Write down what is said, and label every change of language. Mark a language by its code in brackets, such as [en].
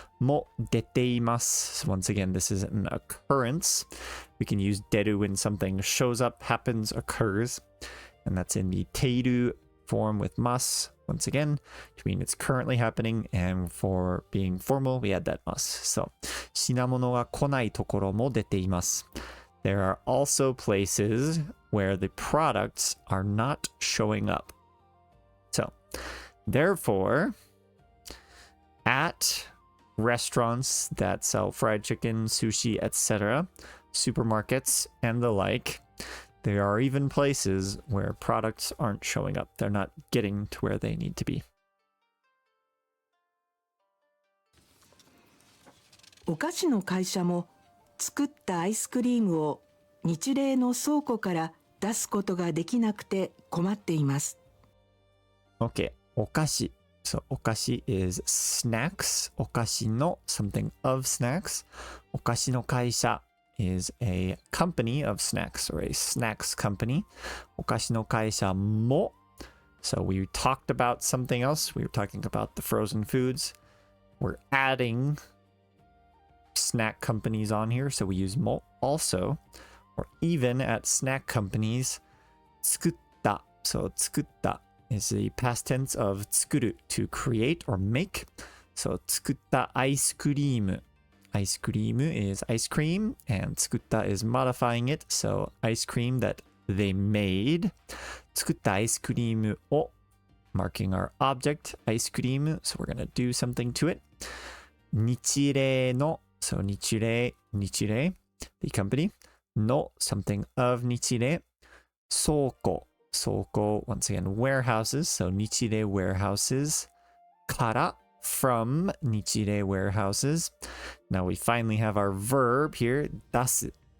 [ja] も出ています. [en] So once again, this is an occurrence. We can use 出る when something shows up, happens, occurs. And that's in the ている form with ます. Once again, to mean it's currently happening, and for being formal, we add that ます. [ja] So, 品物が来ないところも出ています. [en] There are also places where the products are not showing up. So, therefore, at restaurants that sell fried chicken, sushi, etc., supermarkets, and the like, there are even places where products aren't showing up. They're not getting to where they need to be. [ja] お菓子の会社も作ったアイスクリームを日例の倉庫から出すことができなくて困っています。 Okay, お菓子. [en] So お菓子 is snacks. お菓子の something of snacks. [ja] お菓子の会社 [en] is a company of snacks or a snacks company. [ja] お菓子の会社も. [en] So we talked about something else. We were talking about the frozen foods. We're adding snack companies on here. So we use も also. Or even at snack companies, 作った. So 作った is the past tense of 作る to create or make. [ja] So 作ったアイスクリーム. [en] Ice cream is ice cream, and 作った is modifying it. So ice cream that they made. [ja] 作ったアイスクリームを [en] marking our object アイスクリーム so we're gonna do something to it 日例の so 日例 the company の something of 日例倉庫 once again warehouses so 日例 warehouses から from 日例 warehouses now we finally have our verb here 出す